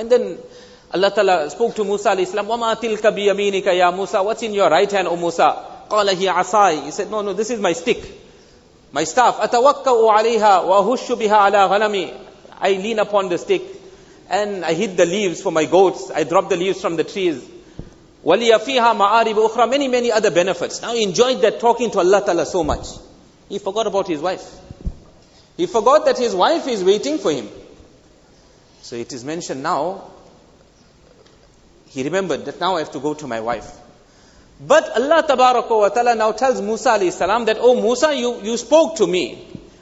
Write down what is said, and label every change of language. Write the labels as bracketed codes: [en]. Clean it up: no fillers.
[en] And then Allah Ta'ala spoke to Musa alayhi salam, [ar] وَمَا تِلْكَ بِيَمِينِكَ يَا [en] Musa, what's in your right hand, O Musa? [ar] قَالَ هِيَ عَصَاي, [en] he said, no, this is my stick, my staff. [ar] أَتَوَكَّأُ عَلَيْهَا وَأَهُشُّ بِهَا عَلَى غَنَمِي, [en] I lean upon the stick and I hit the leaves for my goats. I drop the leaves from the trees. [ar] وَلِيَ فِيهَا مَعَارِبُ أُخْرَى, [en] many other benefits. Now he enjoyed that talking to Allah Ta'ala so much. He forgot about his wife. He forgot that his wife is waiting for him. So it is mentioned now, he remembered that now I have to go to my wife. But Allah Tabaraka wa Ta'ala now tells Musa alayhi salam that, oh Musa, you spoke to me.